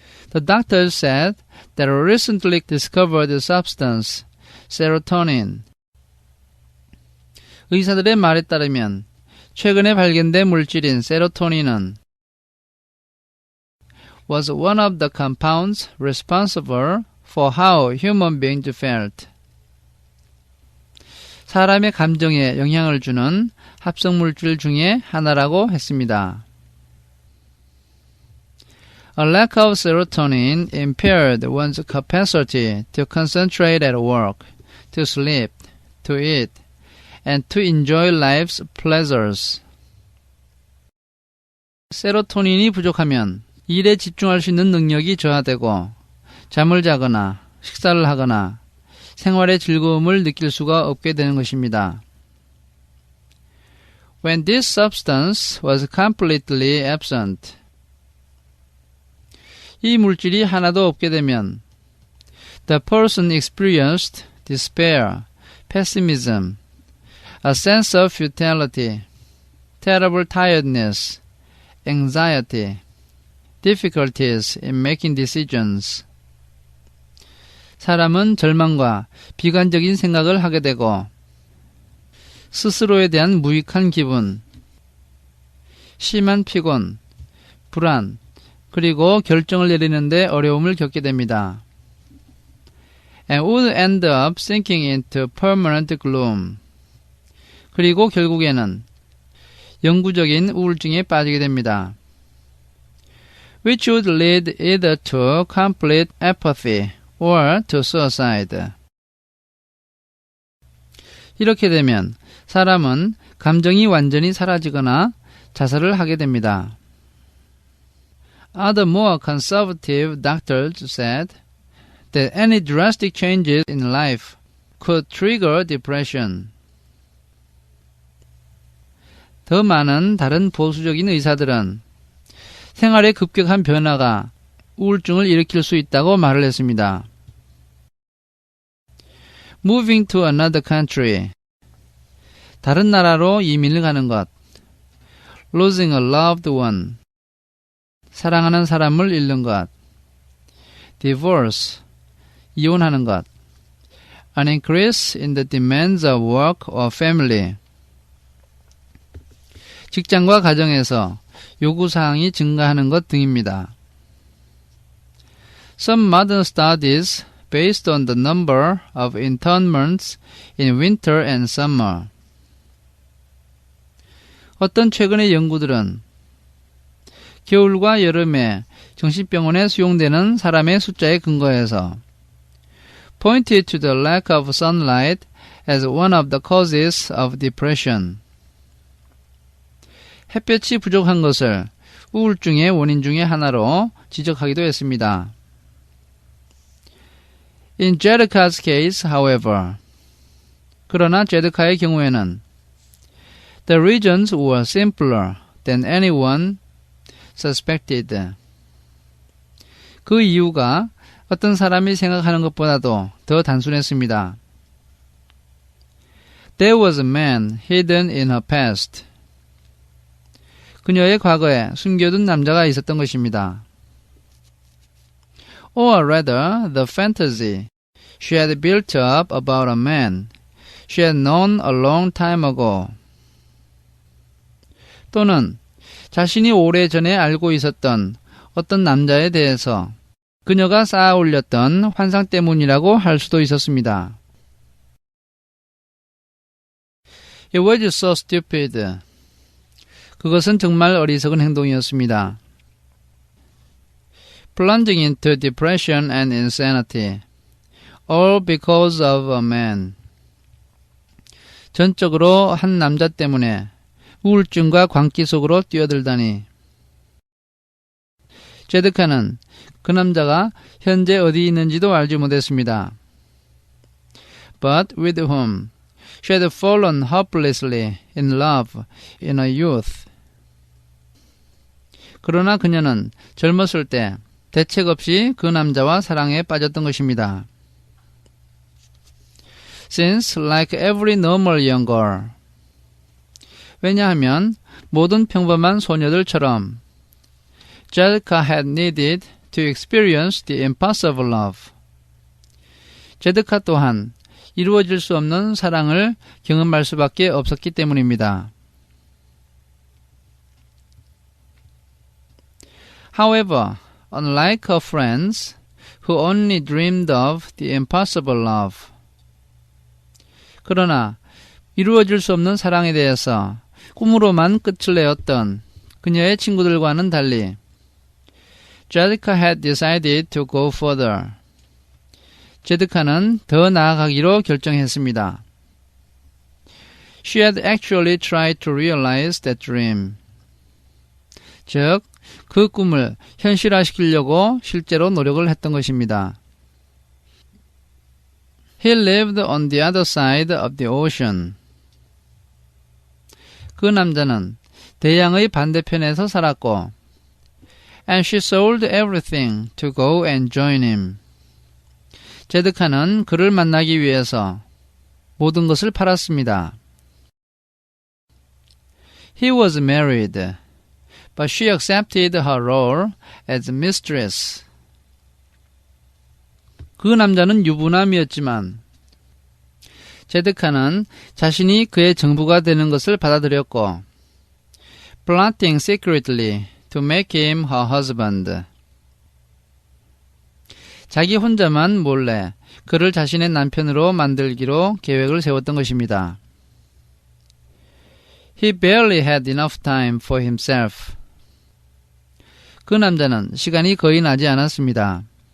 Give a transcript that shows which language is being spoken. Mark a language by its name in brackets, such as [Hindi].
[English] The doctors said that a recently discovered substance, serotonin. [Korean] 의사들의 말에 따르면 최근에 발견된 물질인 세로토닌은 [English] was one of the compounds responsible for how human beings felt. [Korean] 사람의 감정에 영향을 주는 합성물질 중에 하나라고 했습니다. [English] A lack of serotonin impaired one's capacity to concentrate at work, to sleep, to eat, and to enjoy life's pleasures. [Korean] 세로토닌이 부족하면 일에 집중할 수 있는 능력이 저하되고 잠을 자거나 식사를 하거나 생활의 즐거움을 느낄 수가 없게 되는 것입니다. [English] When this substance was completely absent, [Korean] 이 물질이 하나도 없게 되면 [English] the person experienced despair, pessimism, a sense of futility, terrible tiredness, anxiety, difficulties in making decisions. [Korean] 사람은 절망과 비관적인 생각을 하게 되고 스스로에 대한 무익한 기분, 심한 피곤, 불안, 그리고 결정을 내리는데 어려움을 겪게 됩니다. [English] And would end up sinking into permanent gloom. [Korean] 그리고 결국에는 영구적인 우울증에 빠지게 됩니다. [English] Which would lead either to complete apathy or to suicide. [Korean] 이렇게 되면 사람은 감정이 완전히 사라지거나 자살을 하게 됩니다. [English] Other more conservative doctors said that any drastic changes in life could trigger depression. [Korean] 더 많은 다른 보수적인 의사들은 생활의 급격한 변화가 우울증을 일으킬 수 있다고 말을 했습니다. [English] Moving to another country. [Korean] 다른 나라로 이민을 가는 것. [English] Losing a loved one. [Korean] 사랑하는 사람을 잃는 것. [English] Divorce. [Korean] 이혼하는 것. [English] An increase in the demands of work or family. [Korean] 직장과 가정에서 요구사항이 증가하는 것 등입니다. [English] Some modern studies based on the number of internments in winter and summer. [Korean] 어떤 최근의 연구들은 겨울과 여름에 정신병원에 수용되는 사람의 숫자에 근거해서 [English] pointed to the lack of sunlight as one of the causes of depression. [Korean] 햇볕이 부족한 것을 우울증의 원인 중의 하나로 지적하기도 했습니다. [English] In Jedeka's case, however, [Korean] 그러나 제드카의 경우에는 [English] the reasons were simpler than anyone suspected. [Korean] 그 이유가 어떤 사람이 생각하는 것보다도 더 단순했습니다. [English] There was a man hidden in her past. [Korean] 그녀의 과거에 숨겨둔 남자가 있었던 것입니다. [English] Or rather, the fantasy she had built up about a man she had known a long time ago. [Korean] 또는 자신이 오래전에 알고 있었던 어떤 남자에 대해서 그녀가 쌓아 올렸던 환상 때문이라고 할 수도 있었습니다. [English] It was so stupid. [Korean] 그것은 정말 어리석은 행동이었습니다. [English] Plunging into depression and insanity, all because of a man. [Korean] 전적으로 한 남자 때문에 우울증과 광기 속으로 뛰어들다니. 제드카는 그 남자가 현재 어디 있는지도 알지 못했습니다. [English] But with whom she had fallen hopelessly in love in her youth. [Korean] 그러나 그녀는 젊었을 때 대책 없이 그 남자와 사랑에 빠졌던 것입니다. [English] Since, like every normal young girl, [Korean] 왜냐하면 모든 평범한 소녀들처럼 [English] Jedka had needed to experience the impossible love. [Korean] 제드카 또한 이루어질 수 없는 사랑을 경험할 수밖에 없었기 때문입니다. [English] However, unlike her friends who only dreamed of the impossible love. [Korean] 그러나 이루어질 수 없는 사랑에 대해서 꿈으로만 끝을 내었던 그녀의 친구들과는 달리 제드카 [English] had decided to go further. [Korean] 제드카는 더 나아가기로 결정했습니다. [English] She had actually tried to realize that dream. [Korean] 즉, 그 꿈을 현실화시키려고 실제로 노력을 했던 것입니다. [English] He lived on the other side of the ocean. [Korean] 그 남자는 대양의 반대편에서 살았고 [English] And she sold everything to go and join him. [Korean] 제드카는 그를 만나기 위해서 모든 것을 팔았습니다. [English] He was married, but she accepted her role as mistress. [Korean] 그 남자는 유부남이었지만 제드카는 자신이 그의 정부가 되는 것을 받아들였고 [English] plotting secretly to make him her husband. [Korean] 자기 혼자만 몰래 그를 자신의 남편으로 만들기로 계획을 세웠던 것입니다. [English] He barely had enough time for himself. [Korean] 그 남자는 시간이 거의 나지 않았습니다.